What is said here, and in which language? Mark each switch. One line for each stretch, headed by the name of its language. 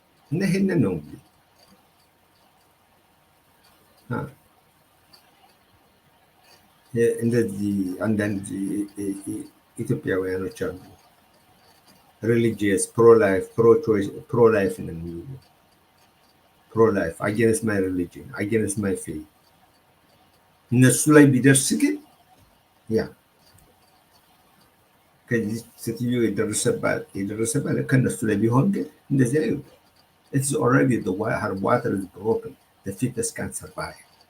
Amharic: እና ይህንን ነው እንግዲህ እንደዚህ አንዳንድ ኢትዮጵያውያኖች አሉ
English: religious, pro-life, pro-choice, pro-life in the media. Pro-life, against my religion, against my faith.
Amharic: እነሱ ላይ ቢደርስ ግን ያ ከዚህ ሴትዮ የደረሰባት ከእነሱ ላይ ቢሆን ግን እንደዚህ አይሉ
English: it's already her water is broken, the fetus can't survive.